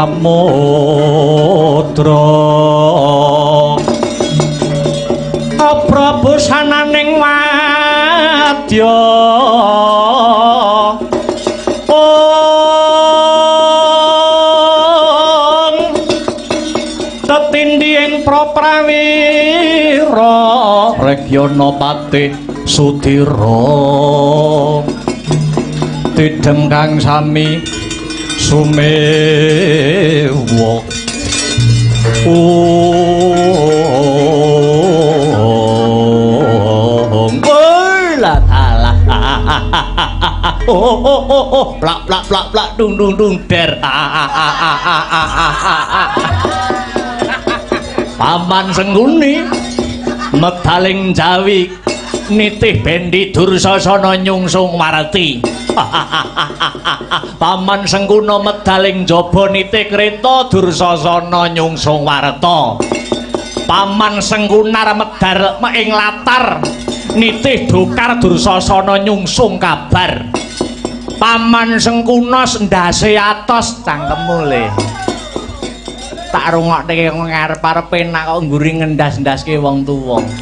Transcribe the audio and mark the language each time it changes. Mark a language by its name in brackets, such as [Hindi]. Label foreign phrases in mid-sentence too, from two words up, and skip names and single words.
[Javanese] samudra Prabu sananing wadya tetindhi ing praprawira Regyana Patih Sudira Tidem kang sami sumewa plak plak plak plak dung dung dung der Paman Sengguni medhaling Jawi nitih bendi Dursasana nyungsung Warti Paman Sengguna medhaling jaba nitih kreta Dursasana nyungsung Warta Paman Senggunar medhar ing latar nitih Dokar Dursasana nyungsung kabar Paman Sengkuna ndase atos cangkemmu le tak rungokke ngarep-arepe nak kok ngguri ngendas-endaske wong tuwa